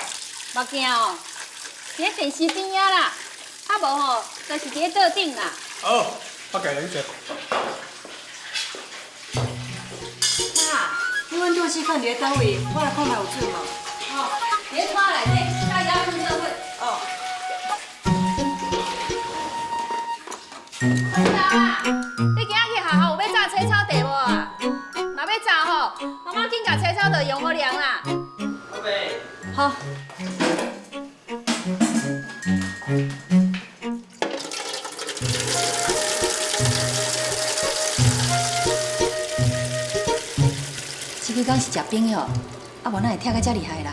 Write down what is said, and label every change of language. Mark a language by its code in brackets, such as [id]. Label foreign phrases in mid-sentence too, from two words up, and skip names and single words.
[nan] 目镜哦，伫咧电视边仔啦，啊无吼，就是伫咧桌顶啦。哦，我家己去做。爸，你温度计放伫咧倒位？我来看卖有准无？哦，伫咧拖内底，甲遥控做伙。哦。坤达，你今仔去学校有要炸青草茶无啊？若要炸吼，妈妈紧甲青草茶用好凉啦。宝贝。好。这几天是食冰药，啊无哪会疼到遮厉害啦？